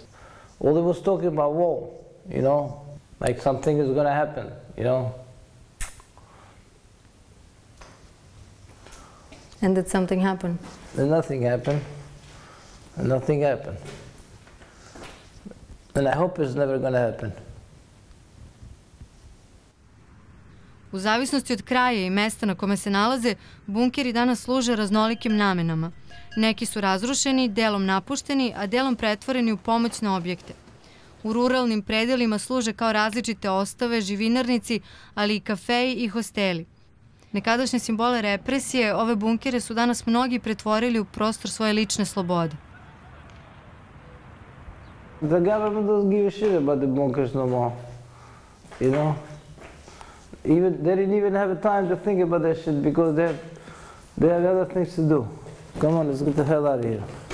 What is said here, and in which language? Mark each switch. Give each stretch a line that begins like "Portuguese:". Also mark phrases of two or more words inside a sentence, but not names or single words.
English: All they was talking about war, you know, like something is gonna happen, you know. And did something happen? Then nothing happened. And nothing happened. And I hope it's never gonna happen.
Serbian: U zavisnosti od kraja i mesta na kome se nalaze, bunkeri danas služe raznolikim namenama. Neki su razrušeni, delom napušteni, a delom pretvoreni u pomoćne objekte. U ruralnim predelima služe kao različite ostave, živinarnici, ali i kafeji i hosteli. Nekadašnje simbole represije, ove bunkere su danas mnogi pretvorili u prostor svoje lične slobode.
English: The government doesn't give a shit about the bunkers no more, you know? Even they didn't even have time to think about that shit because they have other things to do. Come on, let's get the hell out of here.